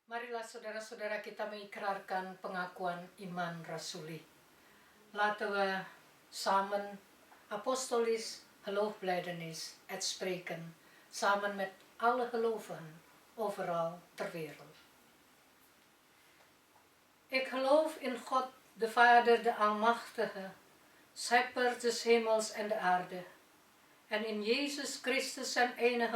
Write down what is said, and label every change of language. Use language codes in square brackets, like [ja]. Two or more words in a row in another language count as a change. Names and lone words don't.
[id] Marilah saudara-saudara kita mengikrarkan pengakuan iman rasuli. [nl] Laten we samen apostolisch geloofbelijdenis uitspreken, samen met alle gelovigen overal ter wereld. Ik geloof in God, de Vader, de Almachtige, Schepper des hemels en de aarde, en in Jezus Christus, zijn enige